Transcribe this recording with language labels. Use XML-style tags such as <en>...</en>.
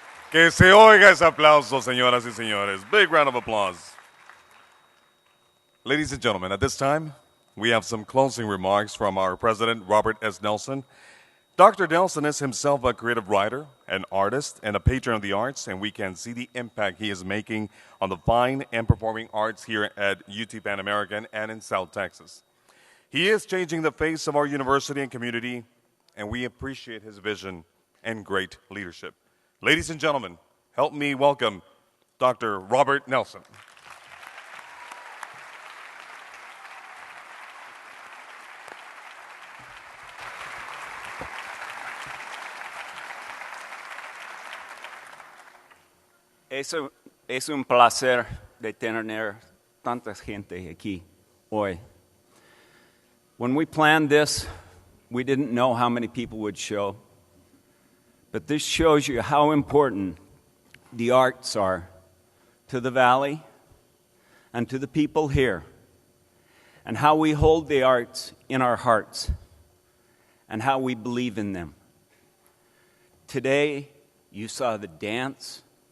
<es>Que se oiga ese aplauso, señoras y señores.</es> <en>Big round of applause. Ladies and gentlemen, at this time, we have some closing remarks from our president, Robert S. Nelson. Dr. Nelson is himself a creative writer, an artist, and a patron of the arts, and we can see the impact he is making on the fine and performing arts here at UT Pan American and in South Texas. He is changing the face of our university and community, and we appreciate his vision and great leadership. Ladies and gentlemen, help me welcome Dr. Robert Nelson.</en> <es>Es un placer de tener tanta gente aquí hoy.</es> <en>When we planned this, we didn't know how many people would show. But this shows you how important the arts are to the Valley and to the people here, and how we hold the arts in our hearts, and how we believe in them. Today, you saw the dance,</en>